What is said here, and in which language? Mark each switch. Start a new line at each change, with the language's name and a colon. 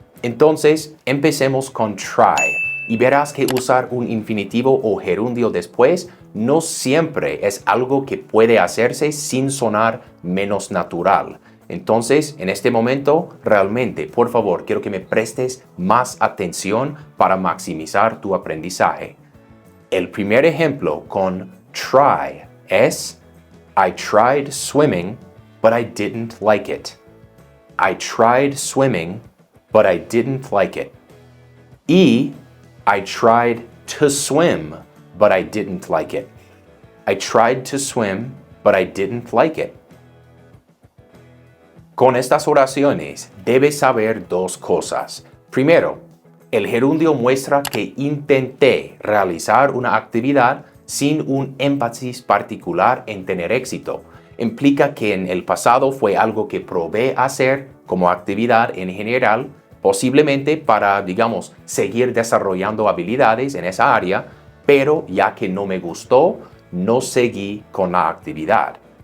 Spanish: Entonces, empecemos con try y verás que usar un infinitivo o gerundio después no siempre es algo que puede hacerse sin sonar menos natural. Entonces, en este momento, realmente, por favor, quiero que me prestes más atención para maximizar tu aprendizaje. El primer ejemplo con try es
English: I tried swimming, but I didn't like it. I tried swimming, but I didn't like it.
Spanish: Y
English: I tried to swim, but I didn't like it. I tried to swim, but I didn't like it.
Spanish: Con estas oraciones debes saber dos cosas. Primero, el gerundio muestra que intenté realizar una actividad sin un énfasis particular en tener éxito. Implica que en el pasado fue algo que probé hacer como actividad en general, posiblemente para, digamos, seguir desarrollando habilidades en esa área, pero ya que no me gustó, no seguí con la actividad.